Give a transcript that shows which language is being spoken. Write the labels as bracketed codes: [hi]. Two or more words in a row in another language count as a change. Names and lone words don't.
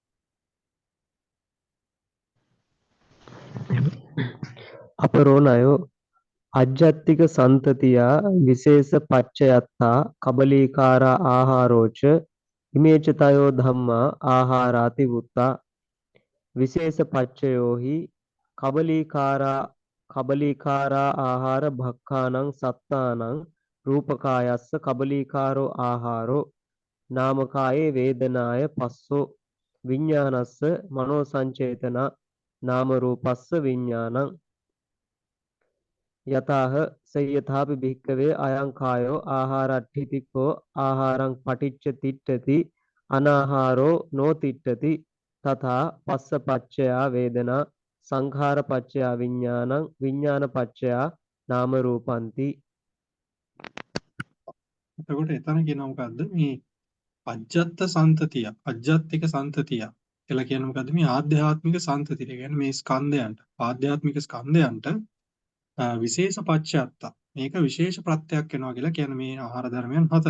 [pi] අපරෝණයෝ අජ්ජත්තික සන්තතියා විශේෂ පච්චයත්තා කබලීකාරා ආහාරෝච ඉමේච තයෝ ධම්මා ආහාරාති වුත්තා විශේෂ පච්චයෝහි කබලීකාරා ආහාර භක්ඛානං සත්තානං රූපකායස්ස කබලීකාරෝ ආහාරෝ නාමකායේ වේදනාය පස්සෝ විඥානස්ස මනෝ සංචේතන නාම රූපස්ස විඥානං. යතහ සයථාපි භික්කවේ අයං කායෝ ආහාරට්ඨිතිකෝ ආහාරං පටිච්ච තිට්ඨති අනාහාරෝ නොතිට්ඨති තථා පස්සපච්චයා වේදනා සංඛාරපච්චයා විඥානං විඥානපච්චයා නාම රූපಂತಿ. [si] එතකොට එතන කියනවා මොකද්ද මේ අජ්ජත් සන්තතිය අජ්ජත්තික සන්තතිය කියලා කියන්නේ මොකද්ද මේ ආධ්‍යාත්මික සන්තතිය. ඒ කියන්නේ මේ ස්කන්ධයන්ට ආධ්‍යාත්මික ස්කන්ධයන්ට විශේෂ පච්චයත්ත මේක විශේෂ ප්‍රත්‍යක් වෙනවා කියලා කියන්නේ මේ ආහාර ධර්මයන් හතර.